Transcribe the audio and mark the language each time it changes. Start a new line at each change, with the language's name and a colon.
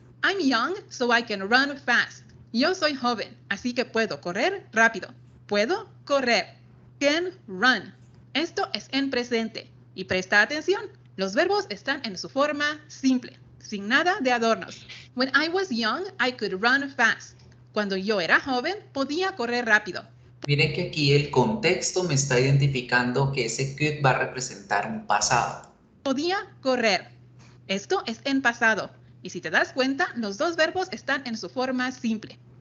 English: I'm young, so I can run fast.
Spanish: Yo soy joven, así que puedo correr rápido. Puedo correr.
English: Can run.
Spanish: Esto es en presente. Y presta atención, los verbos están en su forma simple, sin nada de adornos.
English: When I was young, I could run fast.
Spanish: Cuando yo era joven, podía correr rápido. Miren que aquí el contexto me está identificando que ese could va a representar un pasado. Podía correr. Esto es en pasado. Y si te das cuenta, los dos verbos están en su forma simple.